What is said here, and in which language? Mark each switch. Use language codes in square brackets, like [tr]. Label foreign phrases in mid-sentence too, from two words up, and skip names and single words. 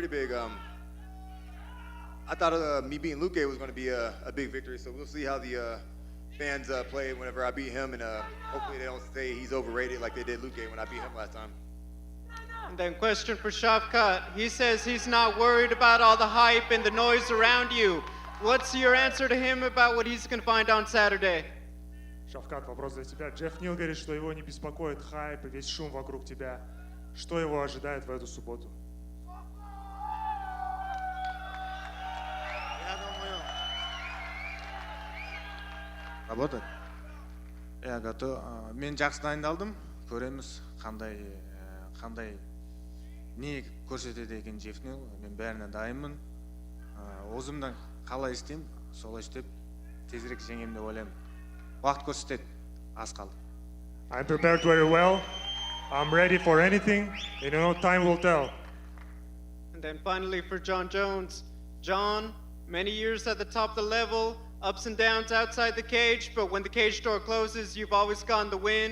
[en] I thought me beating Luque was going to be a big victory, so we'll see how the fans play whenever I beat him, and hopefully they don't say he's overrated like they did Luque when I beat him last time. And then question for Shavkat. He says he's not worried about all the hype and the noise around you. What's your answer to him about what he's going to find on Saturday? [ru] Shavkat, вопрос для тебя. Geoff Neal говорит, что его не беспокоит хайп и весь шум вокруг тебя. что его ожидает в эту субботу? Работает? Я готов. [kk] Мен жақсы дайындалдым. Көреміз қандай не көрсетеді екен Geoff Neal. Мен бәріне дайынмын. Өзімнен қалай істеймін, солай істеп тезірек жеңемін деп ойлаймын. Уақыт көрсетеді. Аз қалды. [en] I'm prepared very well. I'm ready for anything, and time will tell. And then finally for Jon Jones. Jon, many years at the top of the level, ups and downs outside the cage, but when the cage door closes, you've always gone to win.